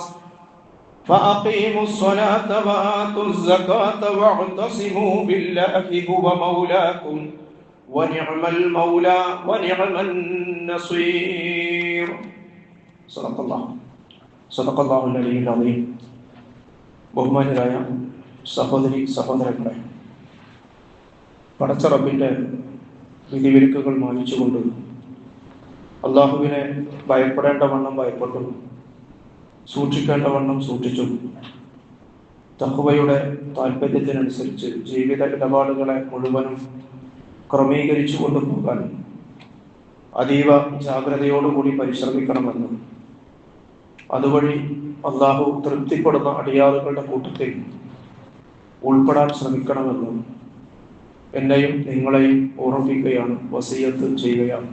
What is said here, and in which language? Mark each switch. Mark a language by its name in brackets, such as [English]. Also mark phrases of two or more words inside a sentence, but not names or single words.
[Arabic] فأقيموا الصلاة وآتوا الزكاة واعتصموا بالله هو مولاكم ونعم المولى ونعم النصير. صدق الله العلي العظيم. [Malayalam] ബഹുമാന്യരായ സഹോദരി സഹോദരങ്ങളെ, പടച്ച റബ്ബിന്റെ വിധിവിലക്കുകൾ മാനിച്ചുകൊണ്ട് അള്ളാഹുവിനെ ഭയപ്പെടേണ്ട വണ്ണം ഭയപ്പെട്ടു, സൂക്ഷിക്കേണ്ട വണ്ണം സൂക്ഷിച്ചു, തഖ്വയുടെ താല്പര്യത്തിനനുസരിച്ച് ജീവിത ഇടപാടുകളെ മുഴുവനും ക്രമീകരിച്ചു കൊണ്ടുപോകാൻ അതീവ ജാഗ്രതയോടുകൂടി പരിശ്രമിക്കണമെന്നും അതുവഴി അള്ളാഹു തൃപ്തിപ്പെടുന്ന അടിയാറുകളുടെ കൂട്ടത്തിൽ ഉൾപ്പെടാൻ ശ്രമിക്കണമെന്നും എന്നെയും നിങ്ങളെയും ഓർമ്മിപ്പിക്കുകയാണ്, വസിയത്ത് ചെയ്യുകയാണ്.